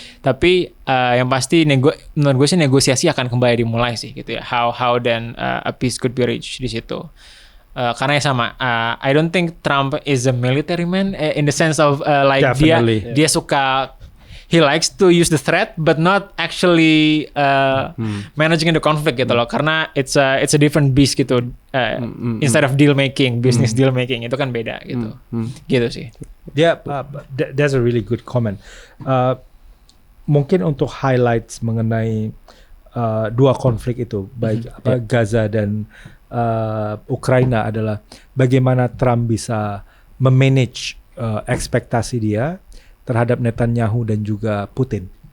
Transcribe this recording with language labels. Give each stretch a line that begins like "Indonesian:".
Indonesian: Tapi yang pasti menurut gue sih negosiasi akan kembali dimulai sih gitu ya.
English: How then a peace could be reached
Indonesian: di situ. Karena sama,
English: I don't think Trump is a military man in the sense of like
Indonesian: dia suka.
English: He likes to use the threat, but not actually managing the conflict
Indonesian: gitu loh.
English: Karena it's a different beast gitu. Instead of deal making, business deal making
Indonesian: itu kan beda gitu. Gitu sih.
English: That's a really good comment.
Indonesian: Mungkin untuk highlights mengenai dua konflik itu, baik Gaza dan Ukraina adalah bagaimana Trump bisa memanage ekspektasi dia terhadap Netanyahu dan juga Putin.